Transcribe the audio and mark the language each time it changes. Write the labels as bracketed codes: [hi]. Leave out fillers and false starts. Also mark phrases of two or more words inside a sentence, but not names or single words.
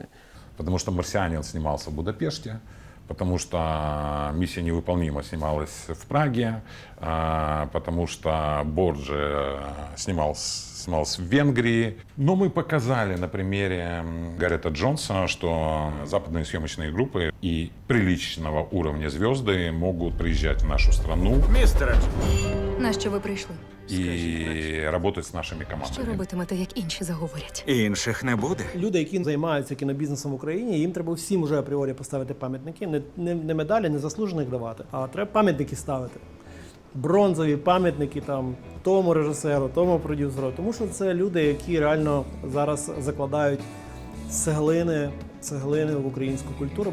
[ru] Потому что «Марсианин» снимался в Будапеште, потому что «Миссия невыполнима» снималась в Праге, потому что «Борджи» снимался в Венгрии. Но мы показали на примере Гаррета Джонса, что западные съемочные группы и приличного уровня звезды могут приезжать в нашу страну. [uk] Містер, на що ви прийшли? І работать з нашими командами. Що робитимете, як інші заговорять? Інших не буде. Люди, які займаються кінобізнесом в Україні, їм треба всім вже апріорі поставити пам'ятники, не медалі, не заслужених давати, а треба пам'ятники ставити. Бронзові пам'ятники там тому режисеру, тому продюсеру, тому що це люди, які реально зараз закладають цеглини цеглини в українську культуру.